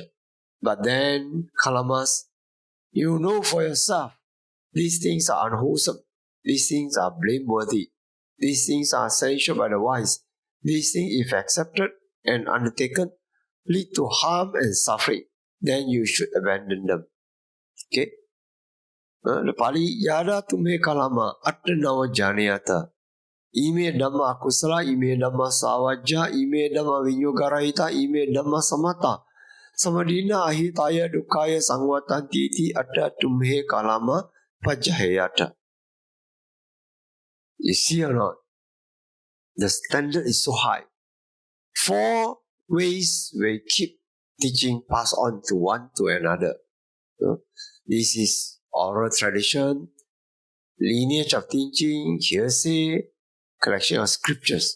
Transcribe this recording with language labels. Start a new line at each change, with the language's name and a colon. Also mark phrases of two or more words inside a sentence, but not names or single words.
English: But then, Kalamas, you know for yourself, these things are unwholesome, these things are blameworthy, these things are censured by the wise, these things, if accepted and undertaken, lead to harm and suffering, then you should abandon them. Okay? The Pali,
Pali: Yada tumhe kalama attanava janayata. Ime dhamma akusala, ime dhamma savajja, ime dhamma vinyogarahita, ime dhamma samata. Samadina ahitaya dukkaya sangvatanti iti atta tumhe kalama pajjahayata.
English: You see or not? The standard is so high. 4 ways we keep teaching passed on to one to another. This is oral tradition, lineage of teaching, hearsay, collection of scriptures.